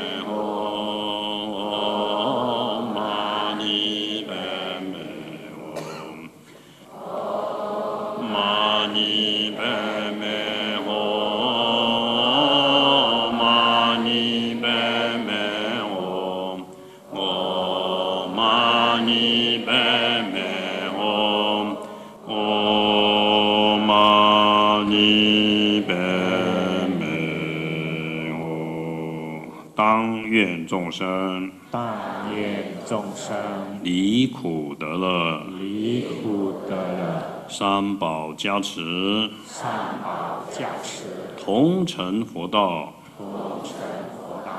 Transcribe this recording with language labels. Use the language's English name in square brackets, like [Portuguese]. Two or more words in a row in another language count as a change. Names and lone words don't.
[Sanskrit] हूँ, मणि पद्मे हूँ, मणि पद्मे हूँ, मणि पद्मे हूँ, ॐ मणि पद्मे हूँ, ॐ मणि पद्मे हूँ. [Chinese] 当愿众生但愿众生离苦得乐，离苦得乐，三宝加持，三宝加持，同成佛道。同成佛道。